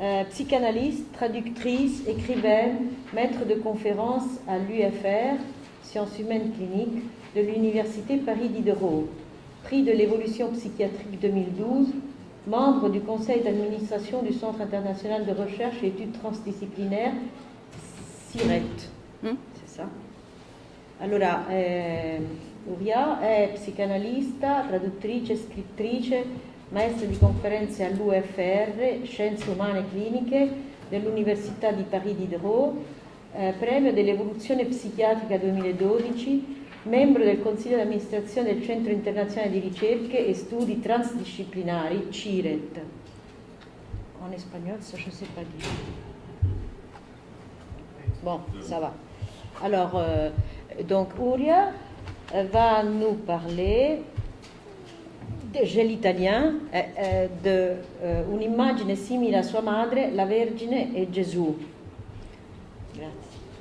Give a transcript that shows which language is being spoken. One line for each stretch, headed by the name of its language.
French: Psychanalyste, traductrice, écrivaine, maître de conférences à l'UFR, sciences humaines cliniques, de l'Université Paris Diderot, prix de l'évolution psychiatrique 2012, membre du conseil d'administration du Centre international de recherche et études transdisciplinaires CIRET. C'est ça?
Italian: Allora, Houria è psicanalista, traduttrice, scrittrice, maestra di conferenze all'UFR, Scienze Umane Cliniche, dell'Università di Paris Diderot, premio dell'evoluzione psichiatrica 2012, membro del Consiglio di amministrazione del Centro Internazionale di Ricerche e Studi Transdisciplinari, CIRET.
French: En espagnol, ça je ne sais pas dire. Bon, ça va. Alors, donc Houria va nous parler, j'ai l'italien, de
Italian: un'immagine simile a sua madre, la Vergine e Gesù. Grazie.